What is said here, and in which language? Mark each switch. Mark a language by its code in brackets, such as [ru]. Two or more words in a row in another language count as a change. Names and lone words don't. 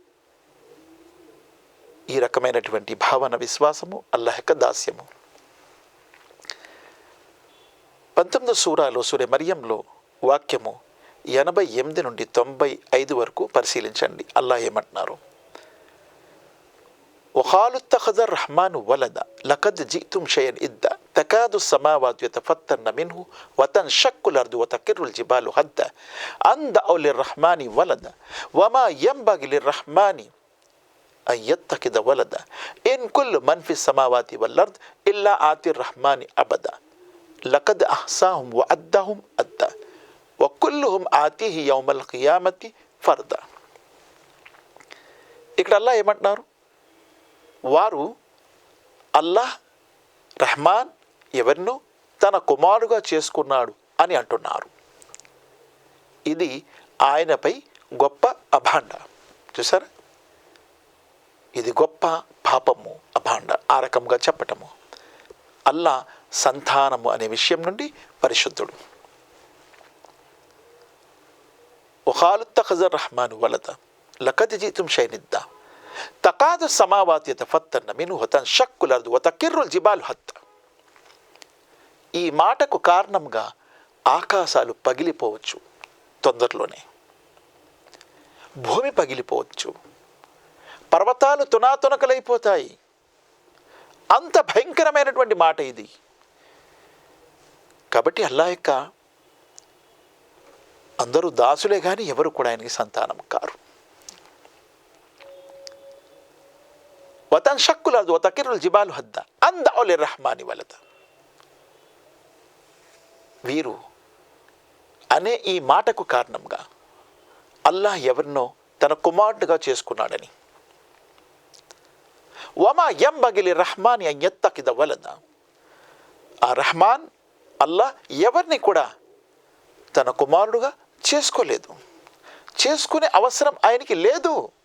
[te] ఈ రకమైనటువంటి భావన, విశ్వాసము అల్లాహ్ యొక్క దాస్యము. 19 సూరాలో సూరే మరియంలో వాక్యము 88 నుండి 95 వరకు పరిశీలించండి. అల్లాహ్ ఏమంటున్నారు? [ar] وقالوا اتخذ الرحمن ولدا لقد جئتم شيئا إدا تكاد السماوات يتفطرن منه وتنشق الأرض وتخر الجبال هدا أن دعوا للرحمن ولدا وما ينبغي للرحمن أن يتخذ ولدا إن كل من في السماوات والأرض إلا آتي الرحمن عبدا لقد أحصاهم وعدهم عدا وكلهم آتيه يوم القيامة فردا. [te] ఇక్కడ అల్లాహ్ ఏమంటున్నారు? వారు అల్లాహ్ రహమాన్ ఎవరినో తన కుమారుడుగా చేసుకున్నాడు అని అంటున్నారు. ఇది ఆయనపై గొప్ప అభాండ. చూసారా, ఇది గొప్ప పాపము, అభాండ. ఆ రకంగా చెప్పటము. అల్లాహ్ సంతానము అనే విషయం నుండి పరిశుద్ధుడు. [ar] وقالوا اتخذ الرحمن ولدا لقد جئتم شيئا إدا تكاد السماوات يتفطرن منه وتنشق الأرض وتخر الجبال هدا. [te] ఈ మాటకు కారణంగా ఆకాశాలు పగిలిపోవచ్చు, తొందరలోనే భూమి పగిలిపోవచ్చు, పర్వతాలు తునాతునకలైపోతాయి. అంత భయంకరమైనటువంటి మాట ఇది. కాబట్టి అల్లాహ్ యొక్క అందరూ దాసులే కానీ ఎవరు కూడా ఆయనకి సంతానం కారు. [ar] وتنشق الأرض وتخر الجبال هدا أن دعوا للرحمن ولدا. [te] వీరు అనే ఈ మాటకు కారణంగా అల్లాహ్ ఎవరినో తన కుమారుడుగా చేసుకున్నాడని. [ar] وما ينبغي للرحمن أن يتخذ ولدا. [te] ఆ రహమాన్ అల్లాహ్ ఎవరిని కూడా తన కుమారుడుగా చేసుకోలేదు, చేసుకునే అవసరం ఆయనకి లేదు.